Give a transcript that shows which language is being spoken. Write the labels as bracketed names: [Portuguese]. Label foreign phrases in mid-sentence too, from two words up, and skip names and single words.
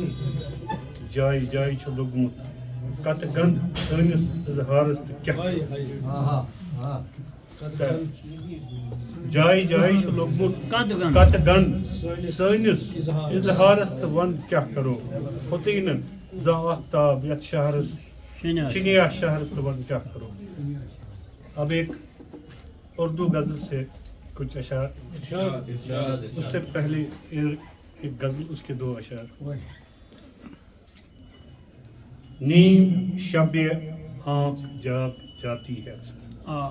[Kashmiri] جایہِ جایہِ چھُ لوٚگمُت کتہٕ گنٛد سٲنِس اظہارس تہٕ کیٛاہ. جایہِ جایہِ چھُ لوٚگمُت کتہٕ گنٛد سٲنِس اظہارس تہٕ وۄنۍ کیٛاہ کرو. کھوتٕے نہٕ زانٛہہ آفتاب یتھ شہرس شِنیا شہرس تہٕ وۄنۍ کیٛاہ کرو. [Urdu] اب ایک اردو غزل سے کچھ اشعار. اس سے پہلے ایک غزل، اس کے دو اشعار. نیم شب آنکھ جاگ جاتی ہے اکثر.